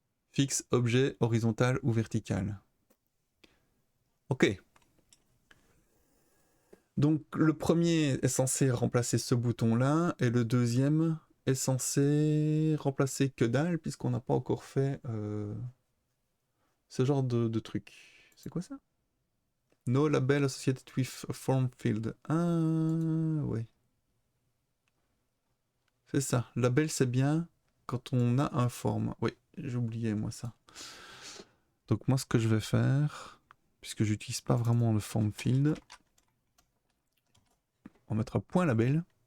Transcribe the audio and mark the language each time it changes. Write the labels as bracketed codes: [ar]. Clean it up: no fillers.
[fr] Fixe, objet, horizontal ou vertical. Ok. Donc le premier est censé remplacer ce bouton-là, et le deuxième est censé remplacer que dalle, puisqu'on n'a pas encore fait ce genre de truc. C'est quoi ça? [en] No label associated with a form field. [fr] Ah, ouais. C'est ça. Label, c'est bien quand on a un form. Oui, j'ai oublié moi ça. Donc moi, ce que je vais faire, puisque j'utilise pas vraiment le form field, on mettra point label.